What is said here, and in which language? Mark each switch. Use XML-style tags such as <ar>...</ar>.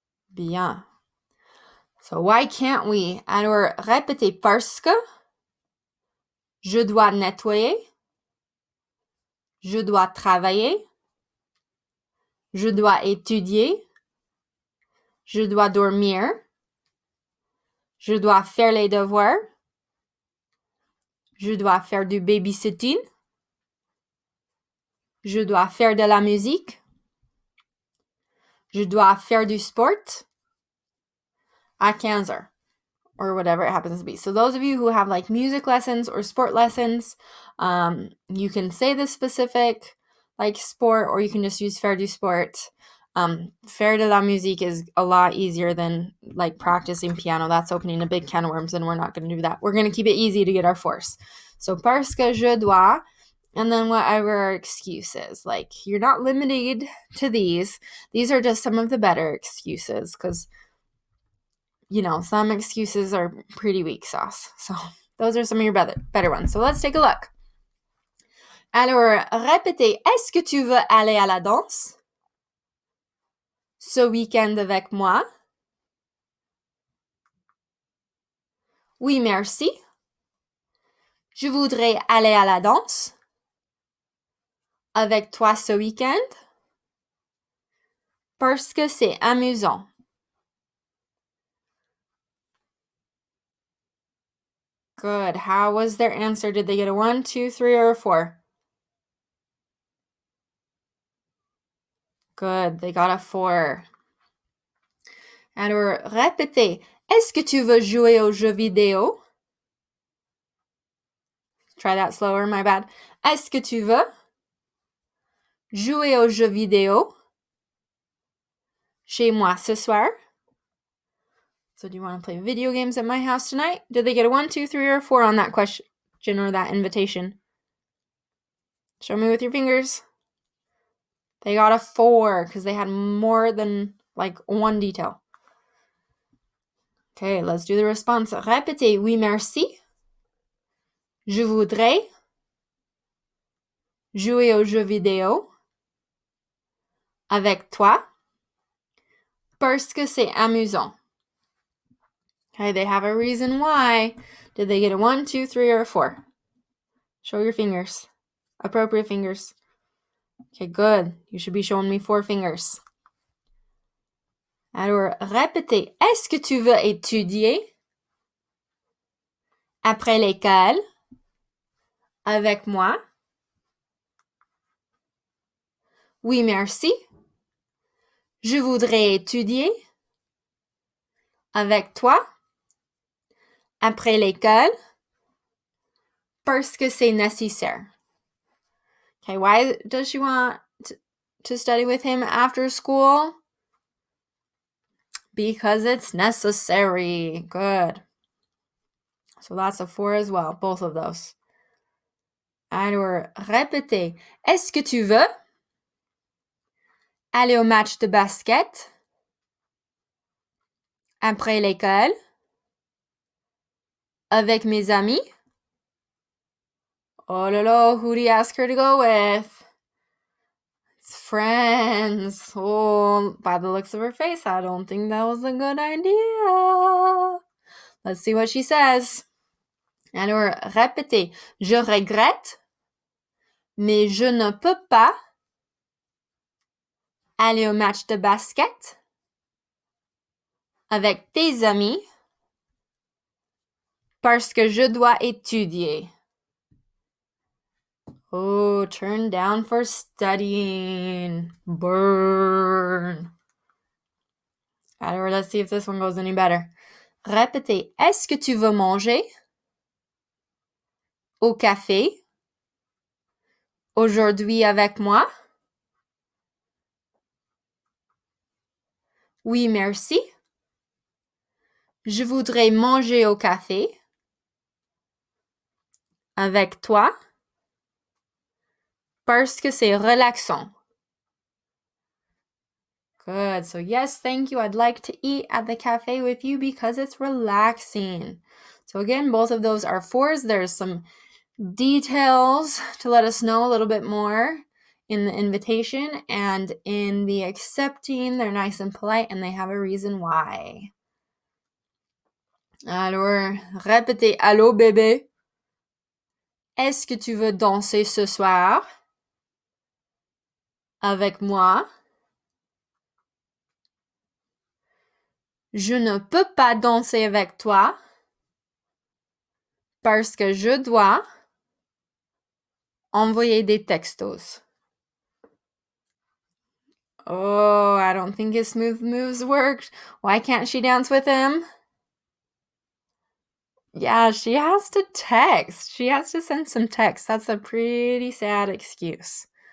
<fr>Bien.</fr> <en>So why can't we?</en> <fr>Alors, répétez parce que je dois nettoyer, je dois travailler, je dois étudier, je dois dormir, je dois faire les devoirs, je dois faire du babysitting, je dois faire de la musique, je dois faire du sport à 15 heures,</fr> <en>or whatever it happens to be. So those of you who have like music lessons or sport lessons, you can say the specific like sport, or you can just use</en> <fr>faire du sport. Faire de la musique</fr> <en>is a lot easier than like practicing piano. That's opening a big can of worms, and we're not going to do that. We're going to keep it easy to get our force. So</en> <fr>parce que je dois,</fr> <en>and then whatever our excuse is. Like, you're not limited to these. These are just some of the better excuses, because you know, some excuses are pretty weak sauce. So those are some of your better ones. So let's take a look.</en> <fr>Alors, répétez, est-ce que tu veux aller à la danse ce week-end avec moi? Oui, merci. Je voudrais aller à la danse avec toi ce week-end parce que c'est amusant.</fr> <en>Good. How was their answer? Did they get a 1, 2, 3, or a 4? Good. They got a 4.</en> <fr>Alors, répétez. Est-ce que tu veux jouer aux jeux vidéo</fr> <en>try that slower, my bad.</en> <fr>Est-ce que tu veux jouer aux jeux vidéo chez moi ce soir?</fr> <en>So do you want to play video games at my house tonight? Did they get a 1, 2, 3, or 4 on that question or that invitation? Show me with your fingers. They got a 4 because they had more than like one detail. Okay, let's do the response.</en> <fr>Répétez. Oui, merci. Je voudrais jouer aux jeux vidéo avec toi parce que c'est amusant.</fr> <en>Okay, they have a reason why. Did they get a 1, 2, 3, or a 4? Show your fingers. Appropriate fingers. Okay, good. You should be showing me 4 fingers.</en> <fr>Alors, répétez. Est-ce que tu veux étudier après l'école avec moi? Oui, merci. Je voudrais étudier avec toi après l'école parce que c'est nécessaire.</fr> <en>Okay, why does she want to study with him after school? Because it's necessary. Good. So that's a 4 as well, both of those.</en> <fr>Alors, répétez. Est-ce que tu veux aller au match de basket après l'école avec mes amis? Oh là là,</fr> <en>who do you ask her to go with? It's friends. Oh, by the looks of her face, I don't think that was a good idea. Let's see what she says.</en> <fr>Alors, répétez. Je regrette, mais je ne peux pas aller au match de basket avec tes amis parce que je dois étudier.</fr> <en>Oh, turn down for studying. Burn. Alors, let's see if this one goes any better. Répétez.</en> <fr>Est-ce que tu veux manger au café aujourd'hui avec moi? Oui, merci. Je voudrais manger au café avec toi parce que c'est relaxant.</fr> <en>Good. So yes, thank you. I'd like to eat at the cafe with you because it's relaxing. So again, both of those are 4s. There's some details to let us know a little bit more in the invitation, and in the accepting, they're nice and polite and they have a reason why.</en> <fr>Alors, répétez. Allô, bébé? Est-ce que tu veux danser ce soir avec moi? Je ne peux pas danser avec toi parce que je dois envoyer des textos.</fr> <en>Oh, I don't think his smooth moves worked. Why can't she dance with him? Yeah, she has to text. She has to send some text. That's a pretty sad excuse.</en>